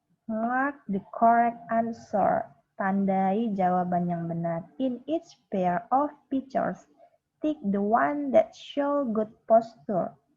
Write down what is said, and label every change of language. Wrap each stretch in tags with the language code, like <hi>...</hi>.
<en>Mark the correct answer.</en> <id>Tandai jawaban yang benar.</id> <en>In each pair of pictures, tick the one that show good posture.</en>